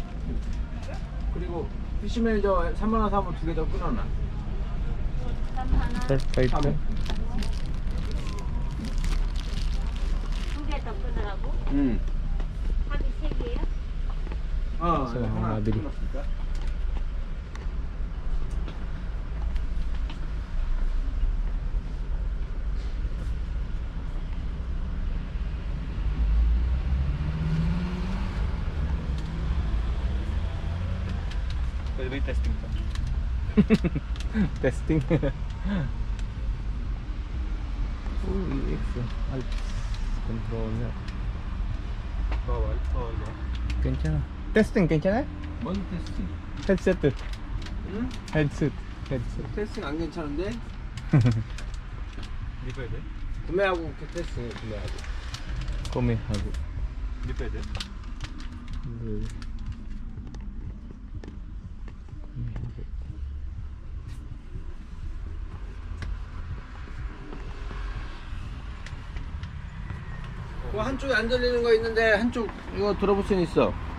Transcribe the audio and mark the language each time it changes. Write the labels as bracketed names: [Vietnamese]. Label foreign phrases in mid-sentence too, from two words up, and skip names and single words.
[Korean] 그리고 PC 매니저 3만원 사면 2개 더 끊어놔. [English] Perfect. [Korean] 두개 더 끊으라고? 응. 합이 세 개야? So, 하나 [Filipino] mabili. [Korean] 끊었으니까. [Filipino] Pwede ba yung testing pa? Testing. EX. Alps. Controller. Bawal. Bawal ba? [Korean] 괜찮아. 테스팅 괜찮아? 뭔 테스팅? 헤드셋. 응? 헤드셋. 테스팅 안 괜찮은데? [Filipino] Hindi pwede? [Korean] 구매하고 테스팅 구매하고. 구매하고. [Filipino] Hindi pwede? [Korean] 구매하고. 그 한쪽에 안 들리는 거 있는데 한쪽 이거 들어볼 수는 있어.